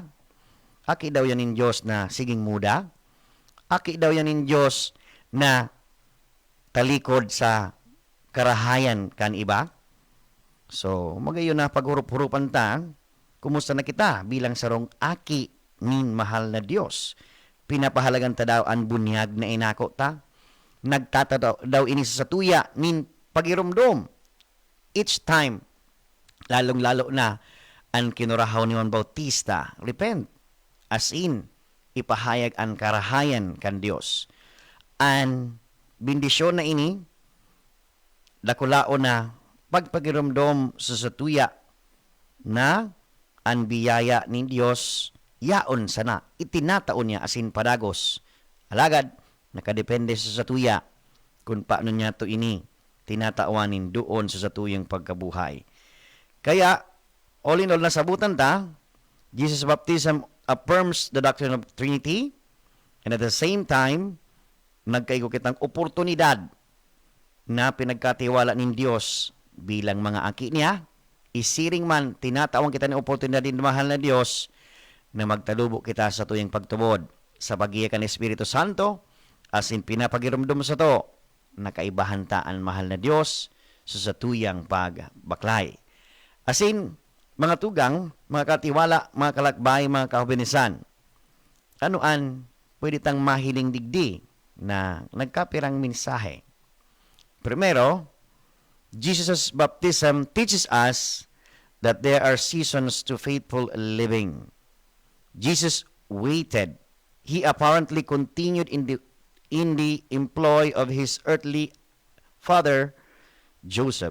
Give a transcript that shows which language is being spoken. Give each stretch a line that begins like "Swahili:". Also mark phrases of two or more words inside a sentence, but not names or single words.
Bikol: Aki daw yan in Diyos na siging muda. Aki daw yan in Diyos na talikod sa karahayan kan iba. So, magayon na paghurup-hurupan ta, kumusta na kita bilang sarong aki nin mahal na Diyos. Pinapahalagan ta daw ang bunyag na inako ta. Nagtata daw ini sa tuya nin pagirumdom.
English: Each time,
Bikol: lalong-lalo na ang kinurahaw ni Juan Bautista,
English: repent, as in,
Bikol: ipahayag ang karahayan kan Diyos. Ang bendisyon na ini, dakulao na pagpagirumdom sa satuya na ang biyaya ni Diyos yaon sana itinataon niya asin padagos. Alagad, nakadepende sa satuya kung paano niya to ini tinataawanin doon sa satuyang pagkabuhay. Kaya,
English: all in all,
Bikol: nasabutan ta,
English: Jesus' baptism affirms the doctrine of Trinity, and at the same time,
Bikol: nagkaigo kitang oportunidad na pinagkatiwala ng Diyos bilang mga aki niya. Isiring man, tinatawang kita ng oportunidad din mahal na Diyos na magtalubo kita sa tuyang pagtubod sa pagiya ni Espiritu Santo,
English: as in
Bikol: pinapagirumdum sa to, nakaibahan ta ang mahal na Diyos sa satuyang pagbaklay. As in, mga tugang, mga katiwala, mga kalakbay, mga kahubinisan, anoan pwede tang mahiling digdi na nagkapirang mensahe. Primero,
English: Jesus' baptism teaches us that there are seasons to faithful living. Jesus waited. He apparently continued in the employ of his earthly father, Joseph.